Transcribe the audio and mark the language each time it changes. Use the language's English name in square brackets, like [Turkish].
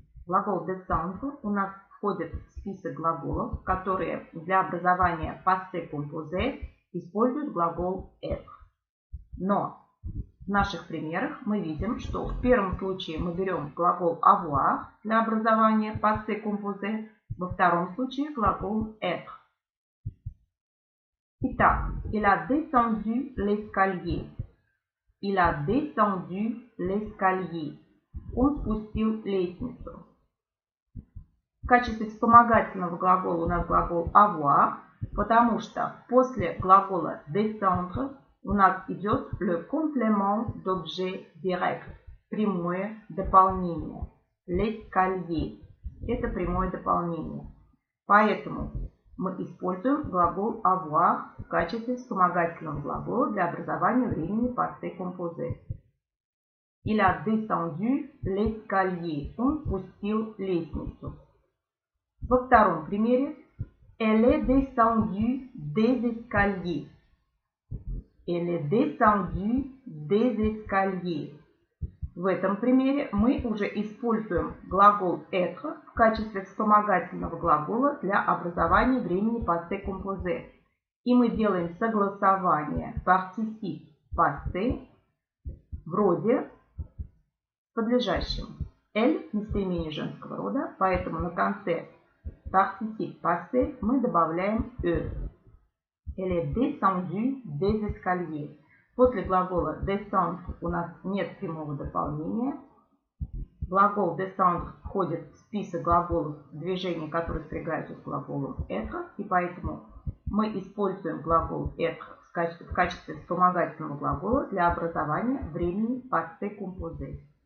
[Russian] Глагол descendre у нас входит в список глаголов, которые для образования passé composé используют глагол être. Но в наших примерах мы видим, что в первом случае мы берем глагол avoir для образования passé composé, во втором случае глагол être. Итак, [French] il a descendu l'escalier. Il a descendu l'escalier. [Russian] Он спустил лестницу. В качестве вспомогательного глагола у нас глагол avoir. Потому что после глагола descendre у нас идет [French] le complément d'objet direct, [Russian] прямое дополнение. L'escalier – это прямое дополнение. Поэтому мы используем глагол avoir в качестве вспомогательного глагола для образования времени passé composé. [French] Il a descendu l'escalier. [Russian] Он спустил лестницу. Во втором примере [French] elle est descendue des escaliers. Elle est descendue des escaliers. [Russian] В этом примере мы уже используем глагол être в качестве вспомогательного глагола для образования времени passé composé. И мы делаем согласование participe passé в роде подлежащем. Elle – местоимение женского рода, поэтому на конце participe passé мы добавляем e. [French] Elle est descendue des escaliers. [Russian] После глагола descendre у нас нет прямого дополнения. Глагол descendre входит в список глаголов движения, которые спрягаются с глаголом être, и поэтому мы используем глагол être в качестве вспомогательного глагола для образования времени passé composé.